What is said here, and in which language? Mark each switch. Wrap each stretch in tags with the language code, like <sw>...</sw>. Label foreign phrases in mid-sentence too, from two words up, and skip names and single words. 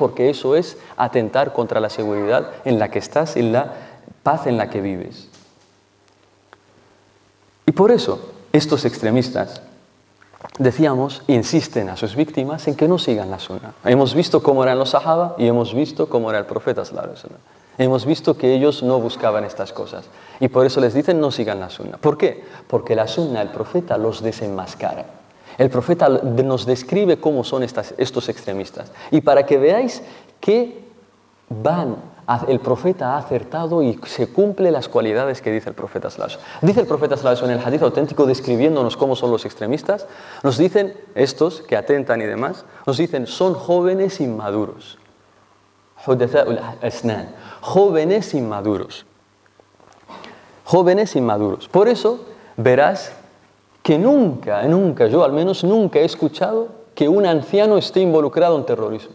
<es>Porque eso es atentar contra la seguridad en la que estás y la paz en la que vives. Y por eso, estos extremistas, decíamos, insisten a sus víctimas en que no sigan la sunna. Hemos visto cómo eran los sahaba y hemos visto cómo era el profeta</es> <ar>صلى الله عليه وسلم.</ar> <es>Hemos visto que ellos no buscaban estas cosas y por eso les dicen no sigan la sunna. ¿Por qué? Porque la sunna, el profeta los desenmascara. El profeta nos describe cómo son estos extremistas. Y para que veáis que el profeta ha acertado y se cumplen las cualidades que dice el profeta</es> <ar>صلى الله عليه وسلم.</ar> <es>Dice el profeta</es> <ar>صلى الله عليه وسلم</ar> <es>en el hadith auténtico describiéndonos cómo son los extremistas. Nos dicen, estos que atentan y demás, nos dicen son jóvenes inmaduros.</es> <ar>حدثاء الأسنان.</ar> <es>Jóvenes inmaduros. Jóvenes inmaduros. Por eso verás que nunca, yo al menos nunca he escuchado que un anciano esté involucrado en terrorismo.</es>